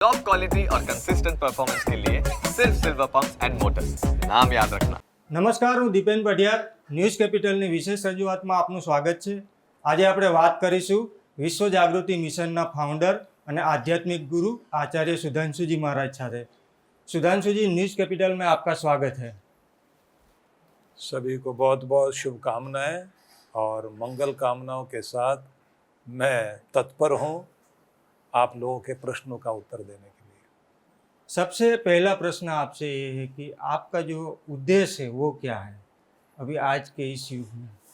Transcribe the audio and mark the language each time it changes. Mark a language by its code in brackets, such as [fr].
[hi] Quality और consistent performance के लिए सिर्फ सिल्वर पंप्स एंड मोटर्स, नाम याद रखना। [gu] નમસ્કાર, હું દીપેન પઢિયાર. ન્યૂઝ કેપિટલની વિશેષ રજૂઆતમાં આપનું સ્વાગત છે. આજે આપણે વાત કરીશું વિશ્વ જાગૃતિ મિશનના ફાઉન્ડર અને આધ્યાત્મિક ગુરુ આચાર્ય સુધાંશુજી महाराज સાથે. [hi] सुधांशु जी, न्यूज़ कैपिटल में आपका स्वागत है. सभी को बहुत बहुत शुभकामनाएं और मंगल कामनाओं के साथ मैं तत्पर हूं आप लोगों के प्रश्नों का उत्तर देने के लिए। सबसे पहला प्रश्न आपसे ये है कि आपका जो उद्देश्य है वो क्या है अभी आज के इस युग में?